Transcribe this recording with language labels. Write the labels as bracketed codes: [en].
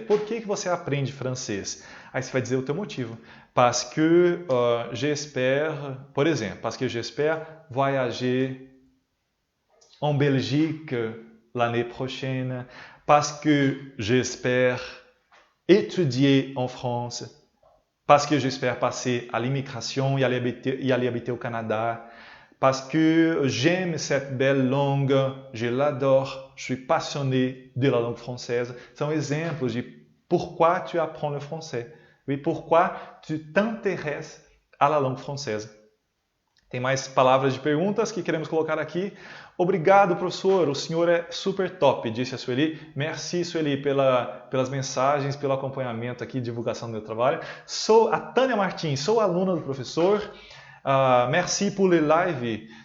[pt] Por que você aprende francês? Aí você vai dizer o teu motivo. [fr] Parce que j'espère, [pt] por exemplo, [fr] parce que j'espère voyager en Belgique l'année prochaine. Parce que j'espère étudier en France. Parce que j'espère passer à l'immigration et aller habiter au Canada. Parce que j'aime cette belle langue, je l'adore, je suis passionné de la langue française. [pt] São exemplos de [fr] pourquoi tu apprends le français. Oui, pourquoi tu t'intéresses à la langue française. [pt] Tem mais palavras de perguntas que queremos colocar aqui. Obrigado, professor, o senhor é super top, disse a Sueli. [fr] Merci, [pt] Sueli, pelas mensagens, pelo acompanhamento aqui, divulgação do meu trabalho. Sou a Tânia Martins, sou aluna do professor. [fr] Merci pour le live.